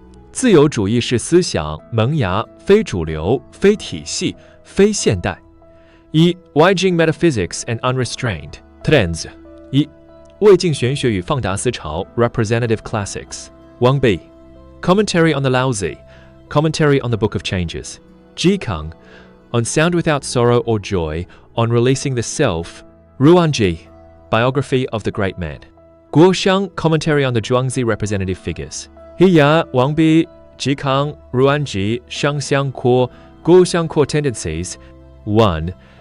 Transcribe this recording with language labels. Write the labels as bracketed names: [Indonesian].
[Chinese] 自由主义式思想萌芽，非主流，非体系，非现代。 [English] 1. Weijing metaphysics and unrestrained trends. 1. [Chinese] 魏晋玄学与放达思潮 [English] representative classics. 1b. Commentary on the Laozi, commentary on the Book of Changes. Jikang, on sound without sorrow or joy, on releasing the self. Ruanji, biography of the great man. Guoxiang, commentary on the Zhuangzi representative figures. Hiya, Wangbi, Jikang, Ruanji, Shangxiang Kuo, Guoxiang Kuo tendencies. 1.